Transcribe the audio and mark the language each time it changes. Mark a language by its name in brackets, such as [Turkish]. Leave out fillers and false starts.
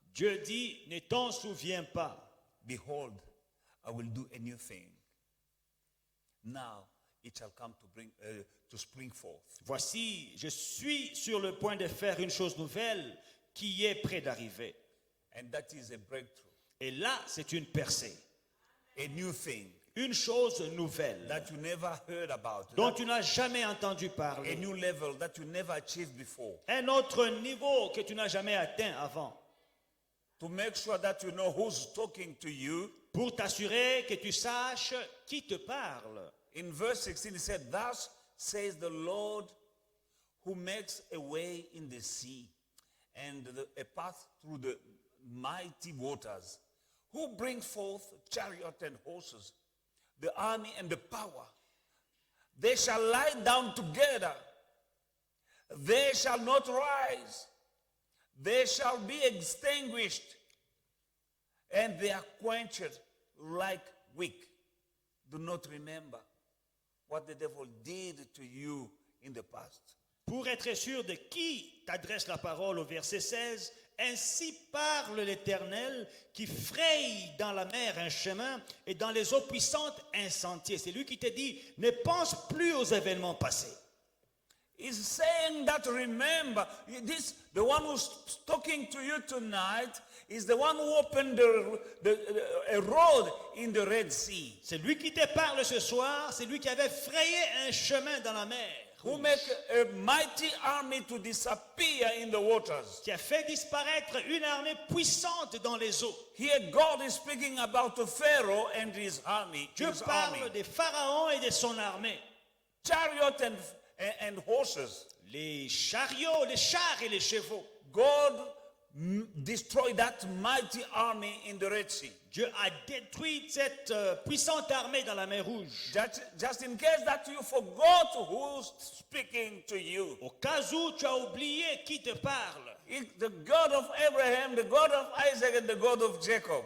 [French] Dieu dit, ne t'en souviens pas. [English] Behold, I will do a new thing. Now it shall come to spring forth. [French] Voici, je suis sur le point de faire une chose nouvelle qui est près d'arriver. [English] And that is a breakthrough, [French] Et là, c'est une percée, [English] a new thing [French] une chose nouvelle [English] that you never heard about, [French] dont tu n'as jamais entendu [English] a [French] parler, [English] new level that you never achieved before. [French] un autre niveau que tu n'as jamais atteint avant, [English] To make sure that you know who's talking to you. [French] pour t'assurer que tu saches qui te parle. [English] In verse 16 it said, thus says the Lord who makes a way in the sea and a path through the mighty waters, who brings forth chariot and horses, the army and the power. They shall lie down together. They shall not rise. They shall be extinguished, and they are quenched like wick. Do not remember what the devil did to you in the past. [French] Pour être sûr de qui t'adresse la parole au verset 16, ainsi parle l'Éternel qui fraye dans la mer un chemin et dans les eaux puissantes un sentier. C'est lui qui te dit, ne pense plus aux événements passés. [English] He's saying that remember, the one who's talking to you tonight is the one who opened a road in the Red Sea. [French] C'est lui qui te parle ce soir, c'est lui qui avait frayé un chemin dans la mer. [English] Who make a mighty army to disappear in the waters. [French] Qui a fait disparaître une armée puissante dans les eaux. [English] Here God is speaking about Pharaoh and his army. [French] Dieu [English] his [French] parle [English] army. [French] des pharaons et de son armée. [English] Chariot and horses. [French] Les chariots, les chars et les chevaux. [English] God destroyed that mighty army in the Red Sea. [French] Dieu a détruit cette puissante armée dans la mer Rouge. [English] Just in case that you forgot who's speaking to you. [French] Au cas où tu as oublié qui te parle. [English] The God of Abraham, the God of Isaac, and the God of Jacob.